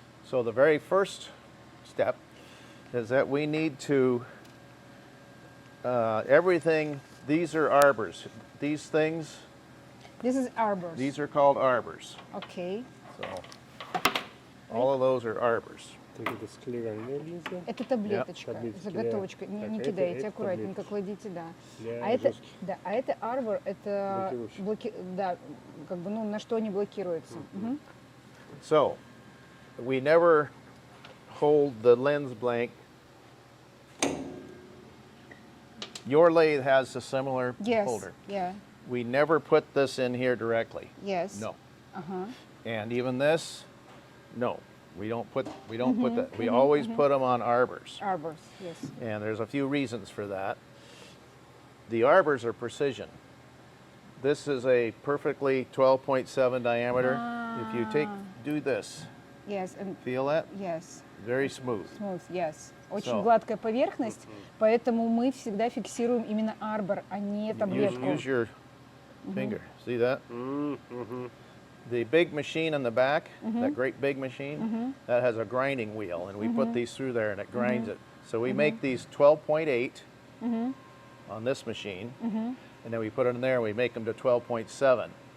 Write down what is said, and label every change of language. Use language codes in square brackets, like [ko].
[en] So the very first step is that we need to, everything, these are arbors. These things, This is arbors. these are called arbors. Okay. So all of those are arbors. [ru] Так это склеральная линза. Это таблеточка, Таблеточки, заготовочка. да. Не Так, кидайте, это аккуратненько таблеточки. кладите, да. Для А это, жестких. да, а это арбор, это Блокировщик. да, как бы, ну, на что они блокируются. Мгм. [en] So we never hold the lens blank. Your lathe has a similar Yes. holder. Yeah. We never put this in here directly. Yes. No. [ru] Ага. [en] And even this, no. We don't put that. We always put them on arbors. Arbors. Yes. And there's a few reasons for that. The arbors are precision. This is a perfectly 12.7 diameter. If you do this, Yes. And feel that? yes. Very smooth. Smooth. Yes. [ru] Очень [en] So- [ru] гладкая поверхность, поэтому мы всегда фиксируем именно арбор, а не таблетку. [en] Use your finger. See that? The big machine in the back, that great big machine, that has a grinding wheel, and we put these through there and it grinds it. So we make these 12.8 on this machine, and then we put it in there and we make them to 12.7.